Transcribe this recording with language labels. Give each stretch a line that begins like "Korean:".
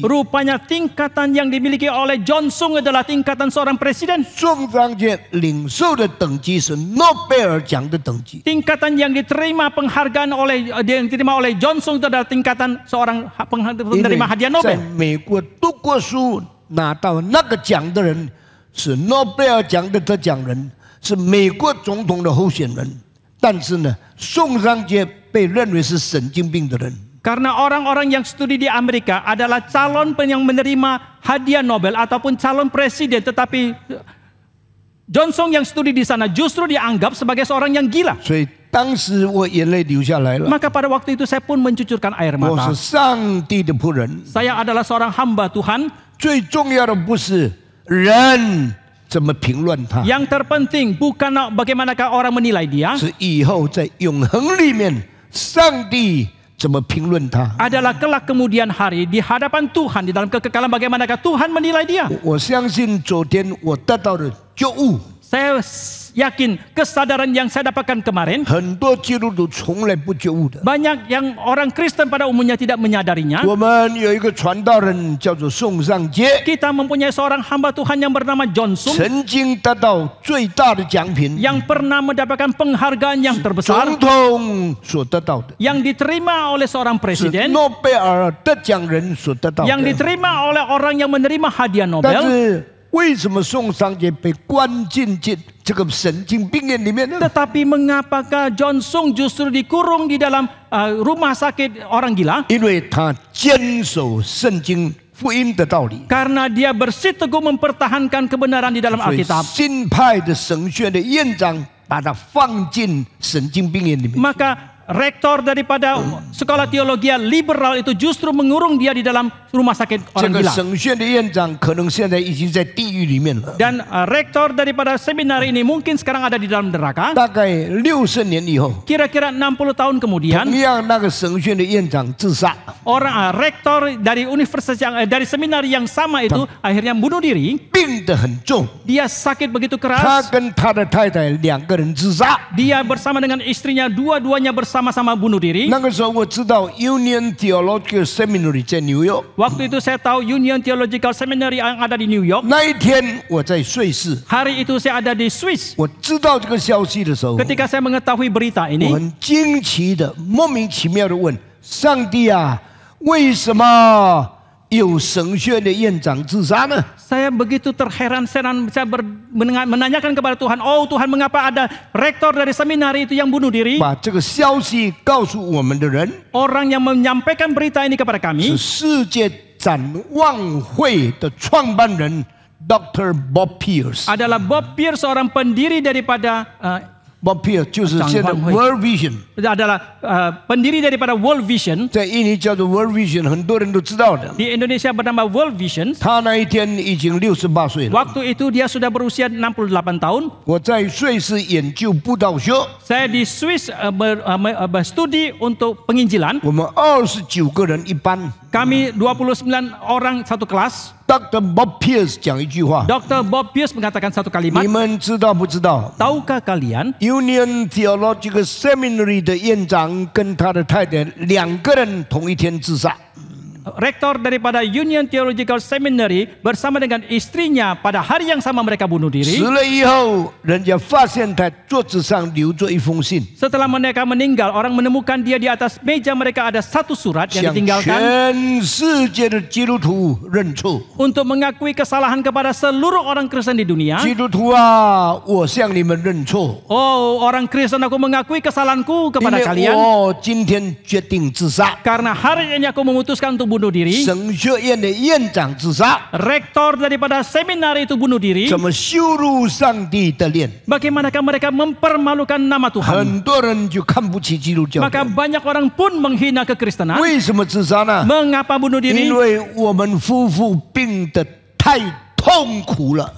Indonesian: Rupanya tingkatan yang dimiliki oleh John Sung adalah tingkatan seorang presiden.
Chinese: 宋尚节领受的等级是诺贝尔奖的等级。
Indonesian: Tingkatan yang diterima penghargaan yang diterima oleh John Sung itu adalah tingkatan seorang
Chinese: 因为
Indonesian: penerima hadiah
Chinese: 在
Indonesian: Nobel.
Chinese: 美国读过书拿到那个奖的人是诺贝尔奖的得奖人，是美国总统的候选人。但是呢，宋尚节被认为是神经病的人。
Indonesian: Karena orang-orang yang studi di Amerika adalah calon yang menerima hadiah Nobel ataupun calon presiden, tetapi John Sung yang studi di sana justru dianggap sebagai seorang yang gila.
Chinese: 所以当时我眼泪流下来了。
Indonesian: Maka pada waktu itu saya pun mencucurkan air
Chinese: 我
Indonesian: mata.
Chinese: 是上帝的仆人，
Indonesian: Saya adalah seorang hamba Tuhan.
Chinese: 最重要的不是人怎么评论他，
Indonesian: Yang terpenting bukan bagaimanakah orang menilai dia,
Chinese: 是以后在永恒里面，上帝怎么评论他。
Indonesian: adalah kelak kemudian hari di hadapan Tuhan, di dalam kekekalan bagaimanakah Tuhan menilai dia.
Chinese: 我相信昨天我得到的觉悟，
Indonesian: Saya yakin kesadaran yang saya dapatkan kemarin,
Chinese: 很多基督徒从来不觉悟的。
Indonesian: banyak yang orang Kristen pada umumnya tidak menyadarinya.
Chinese: 我们有一个传道人叫做宋尚杰，
Indonesian: Kita mempunyai seorang hamba Tuhan yang bernama John Sung
Chinese: 曾经得到最大的奖品，
Indonesian: yang pernah mendapatkan penghargaan yang terbesar
Chinese: 总统所得到的，
Indonesian: yang diterima oleh seorang
Chinese: 是
Indonesian: presiden,
Chinese: 诺贝尔得奖人所得到
Indonesian: yang
Chinese: 的。
Indonesian: diterima oleh orang yang menerima hadiah
Chinese: 但是为什么宋尚杰被关进这个神经病院里面呢？
Indonesian: Tetapi mengapakah John Sung justru dikurung di dalam rumah sakit orang gila?
Chinese: 因为他坚守圣经福音的道理。
Indonesian: Karena dia bersiteguh mempertahankan kebenaran di dalam
Chinese: 所以
Indonesian: Alkitab.
Chinese: 新派的神学的院长把他放进神经病院里面。
Indonesian: Maka rektor daripada sekolah teologi liberal itu justru mengurung dia di dalam rumah sakit
Chinese: 这
Indonesian: orang
Chinese: 个
Indonesian: gila.
Chinese: 神学的院长可能现在已经在地狱里面了。
Indonesian: Dan rektor daripada seminar ini mungkin sekarang ada di dalam neraka.
Chinese: 大概60年以后，
Indonesian: Kira-kira 60 tahun
Chinese: 同
Indonesian: kemudian,
Chinese: 样那个神学的院长自杀。
Indonesian: orang rektor dari universitas yang dari seminar yang sama itu akhirnya bunuh diri.
Chinese: 病得很重，
Indonesian: Dia sakit begitu
Chinese: 他
Indonesian: keras.
Chinese: 跟他的太太两个人自杀。
Indonesian: Dia bersama dengan istrinya dua-duanya bersama-sama bunuh diri.
Chinese: 那个时候我知道 Union Theological Seminary 在纽约，
Indonesian: Waktu itu saya tahu Union Theological Seminary yang ada di New York.
Chinese: 那一天我在瑞士，
Indonesian: Hari itu saya ada di Swiss.
Chinese: 我知道这个消息的时候，
Indonesian: Ketika saya mengetahui berita
Chinese: 我
Indonesian: ini,
Chinese: 很惊奇的、莫名其妙的问上帝啊，为什么有神学的院长自杀呢？
Indonesian: saya begitu terheran-heran. Saya menanyakan kepada Tuhan, oh Tuhan, mengapa ada rektor dari seminari itu yang bunuh diri?
Chinese: 把这个消息告诉我们的人
Indonesian: Orang yang menyampaikan berita ini kepada
Chinese: 是
Indonesian: kami
Chinese: 世界展望会的创办人 Dr. Bob Pierce。
Indonesian: adalah Bob Pierce, seorang pendiri daripada
Chinese: Bob Pierce 就是现在 World Vision，
Indonesian: adalah pendiri daripada World Vision.
Chinese: 在印尼叫做 World Vision， 很多人都知道的。
Indonesian: Di Indonesia bernama World Vision.
Chinese: 他那一天已经68岁了。
Indonesian: Waktu itu dia sudah berusia 68 tahun.
Chinese: 我在瑞士研究布道学，
Indonesian: Saya di Swiss berstudi untuk penginjilan.
Chinese: 我们29个人一班。
Indonesian: Kami 29 orang satu kelas.
Chinese: Dr. Bob Pierce 讲一句话，
Indonesian: Dr. Bob Pierce mengatakan satu kalimat.
Chinese: 你们知道不知道
Indonesian: Tahukah kalian
Chinese: ？Union Theological Seminary 的院长跟他的太太两个人同一天自杀。
Indonesian: rektor daripada Union Theological Seminary bersama dengan istrinya pada hari yang sama mereka bunuh diri.
Chinese: 死了以后，人家发现他桌子上留着一封信，
Indonesian: Setelah mereka meninggal, orang menemukan dia di atas meja mereka ada satu surat yang ditinggalkan
Chinese: 全世界的基督徒认错。
Indonesian: untuk mengakui kesalahan kepada seluruh orang Kristen di dunia.
Chinese: 基督徒啊，我向你们认错，
Indonesian: Oh, orang Kristen, aku mengakui kesalahanku kepada
Chinese: 为
Indonesian: kalian
Chinese: 我今天决定自杀。
Indonesian: karena hari ini aku memutuskan untuk bunuh diri.
Chinese: 神学院的院长自杀，
Indonesian: Rektor daripada seminar itu bunuh diri.
Chinese: 怎么羞辱上帝的脸？
Indonesian: Bagaimanakah mereka mempermalukan nama Tuhan?
Chinese: 很多人就看不起基督教。
Indonesian: Maka banyak orang pun menghina kekristenan.
Chinese: 为什么自杀呢？
Indonesian: Mengapa bunuh diri?
Chinese: 因为我们夫妇病得太痛苦了，